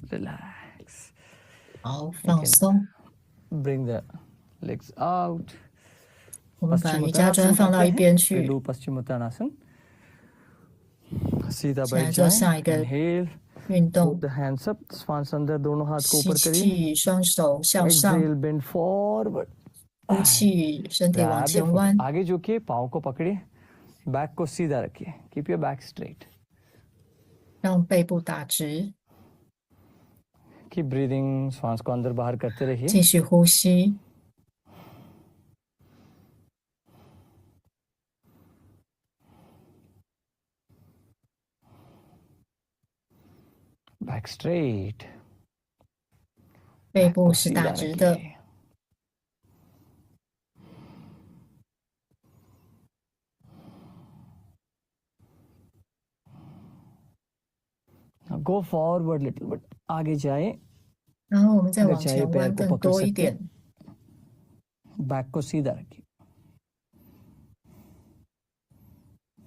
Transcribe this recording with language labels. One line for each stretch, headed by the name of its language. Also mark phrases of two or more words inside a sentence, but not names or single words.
English: Relax.
Chinese: 好，放松。
English: Bring the legs out.
Chinese: 我们把瑜
Hindi: पश्चिमोत्तानासन
Chinese: 伽砖放到一
Hindi: करते
Chinese: 边
Hindi: हैं.
Chinese: 去，
Hindi: पहलू पश्चिमोत्तानासन. सीधा
Chinese: 现在
Hindi: बैठ
Chinese: 做
Hindi: जाएं.
Chinese: 下一个
English: Inhale.
Chinese: 运
English: Put
Chinese: 动，
English: the hands up.
Hindi: श्वास अंदर दोनों हाथ को
Chinese: 吸
Hindi: ऊपर करिए.
Chinese: 气，双手向上，
English: Exhale. Bend forward.
Chinese: 呼气，身体往
English: Grab your
Chinese: 前
English: foot.
Chinese: 弯，
Hindi: आगे झुकिए. पाँव को पकड़िए. बैक को सीधा रखिए.
English: Keep your back straight.
Chinese: 让背部打直，
English: Keep breathing.
Hindi: श्वास को अंदर बाहर करते रहिए.
Chinese: 继续呼吸。
English: Back straight.
Chinese: 背
Hindi: बैक
Chinese: 部
Hindi: को
Chinese: 是
Hindi: सीधा
Chinese: 打直的，
Hindi: रखिए.
English: Now go forward little bit.
Hindi: आगे जाए.
Chinese: 然后我们再
Hindi: अगर
Chinese: 往
Hindi: चाहिए
Chinese: 前
Hindi: पैर
Chinese: 弯
Hindi: को
Chinese: 更
Hindi: पकड़
Chinese: 多一
Hindi: सकते
Chinese: 点
Hindi: हैं. बैक को सीधा रखिए.